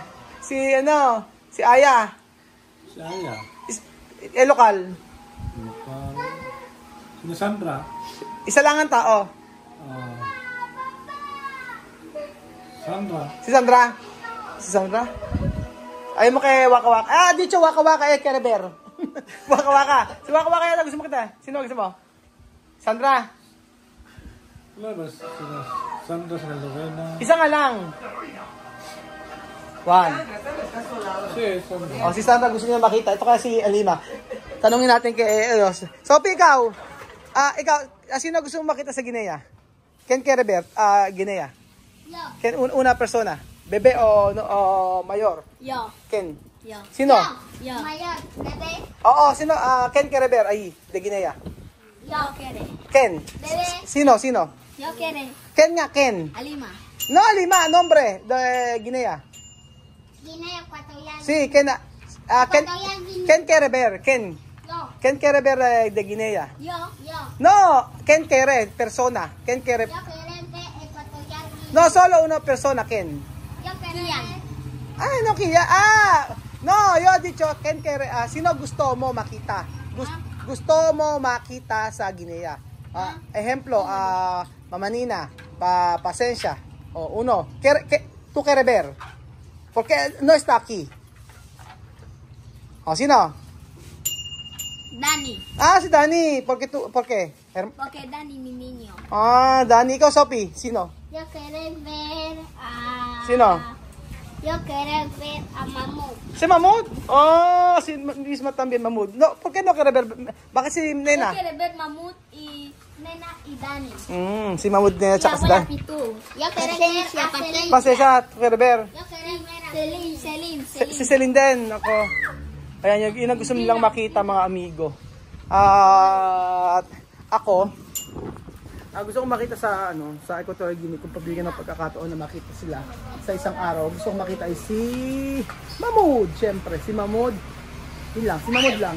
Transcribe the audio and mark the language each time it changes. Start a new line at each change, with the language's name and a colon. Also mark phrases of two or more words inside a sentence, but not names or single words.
Filipino: Si si Aya. Si Aya. Lokal. Lokal. Si Sandra. Isa lang ang tao. Sandra. Si Sandra. Si Sandra. Ayaw mo kay Waka Waka. Ah, dito Waka Waka Kereber. Waka Waka. Si Waka Waka yata gusto mo kita. Sino gusto mo? Sandra. Wala ba? Sandra sa Lorena. Isa nga lang. One. Si Sandra. Oh, si Sandra gusto niya makita. Ito kasi si Alima. Tanungin natin kay Sophie, ikaw. Ikaw, sino gusto mo makita sa Guinea? Ken Kereber, Guinea.
Spanish: Yo. Ken una persona. Bebe o mayor? Yo. Ken. Yo.
Filipino: Sino?
Spanish: Yo. Mayor, bebe.
Filipino: Oo, sino?
Spanish: Ken Kereber, ay, de Guinea. Yo quiere. Ken. Bebe.
Filipino: Sino?
Spanish: Yo quiere.
Filipino: Ken nga, Ken. Alima.
Spanish: No, Alima, nombre de Guinea. Guinea Ecuatorial. Sí, Ken. Ken Kereber, Ken. Yo. Ken Kereber de Guinea. Yo. Yo. No, Ken Kere, persona. Ken Kere. Yo querente Ecuatorial. No, solo una persona, Ken. Yo querente. Ay, no, Kia. No, yo dicho, Ken Kere.
Filipino: Sino gusto mo makita? Gusto mo makita sa Guinea? Ejemplo, Mama Nina, Pasensya.
Spanish: O, uno. Tu Kereber. Porque no está aquí.
Filipino: O, sino? Dani. Si Dani.
Spanish: ¿Por qué? Porque Dani mi niño.
Filipino: Dani. Ikaw, Sophie. Sino?
Spanish: Yo quiero ver a...
Filipino: Sino?
Spanish: Yo quiero ver a Mamut.
Filipino: Si Mahmoud? Si Isma también Mahmoud.
Spanish: No, ¿por qué no Kereber?
Filipino: Bakit si Nena?
Spanish: Yo quiero ver Mamut y Nena y Dani.
Filipino: Si Mahmoud Nena
Spanish: Y
Filipino: tsaka si abuela Dan. Pitu.
Spanish: Yo quiero ver a Celine.
Filipino: Pasensya, Kereber.
Spanish: Yo quiero ver a Celine.
Filipino: Si Celine din. Ako. Ayan, yun ang gusto nilang makita mga amigo. At ako, gusto kong makita sa Equatorial Guinea kung pabigyan ng pagkakataon na makita sila sa isang araw. Gusto kong makita ay si Mahmoud, syempre. Si Mahmoud, yun lang, si Mahmoud lang.